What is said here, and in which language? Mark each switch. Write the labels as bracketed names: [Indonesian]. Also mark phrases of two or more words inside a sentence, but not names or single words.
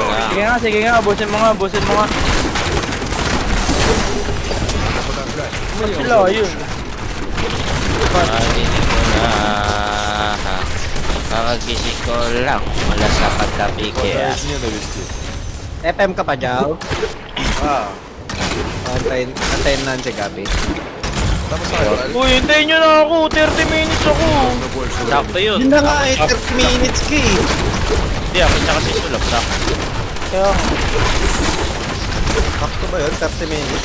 [Filipino] Sige nga, busin mo nga. Sila, yun. Parinig ko na. Kakagising ko lang mula sa pagkapi kaya. [Russian] Хватает ненависти. [Filipino] FM ka pa, Jao? Antayin na si Gabi. Uy, hintayin nyo na ako. 30 minutes ako. Sakto yun. Yun na nga eh, 30 minutes ka eh. Hindi, ako tsaka si Sulap. Sakto. Kaya, Sakto ba yun? 30 minutes?